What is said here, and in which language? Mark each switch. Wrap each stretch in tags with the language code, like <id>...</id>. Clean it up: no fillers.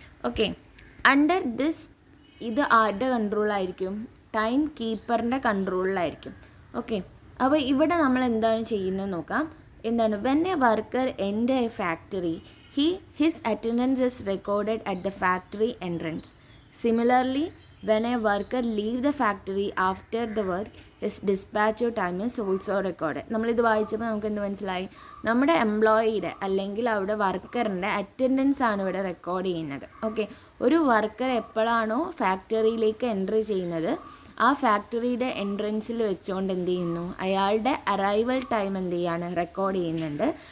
<ml>Okay, under this ഇത് ആരുടെ കൺട്രോളായിരിക്കും, time കീപ്പറിൻ്റെ കൺട്രോളിലായിരിക്കും. Okay, അപ്പോൾ ഇവിടെ നമ്മൾ എന്താണ് ചെയ്യുന്നത് നോക്കാം. എന്താണ്,</ml> <en>When a worker enter a factory his attendance is recorded at the factory entrance. Similarly when a worker leave the factory after the work, his dispatch time is also recorded.</en> <ml>നമ്മളിത് വായിച്ചപ്പോൾ നമുക്ക് എന്ത് മനസ്സിലായി, നമ്മുടെ എംപ്ലോയിയുടെ അല്ലെങ്കിൽ അവിടെ വർക്കറിൻ്റെ അറ്റൻഡൻസ് ആണ് ഇവിടെ റെക്കോർഡ് ചെയ്യുന്നത്. ഓക്കെ, ഒരു വർക്കർ എപ്പോഴാണോ ഫാക്ടറിയിലേക്ക് എൻട്രി ചെയ്യുന്നത് ആ ഫാക്ടറിയുടെ എൻട്രൻസിൽ വെച്ചുകൊണ്ട് എന്ത് ചെയ്യുന്നു, അയാളുടെ അറൈവൽ ടൈം എന്ത് ചെയ്യാണ്, റെക്കോർഡ് ചെയ്യുന്നുണ്ട്.</ml>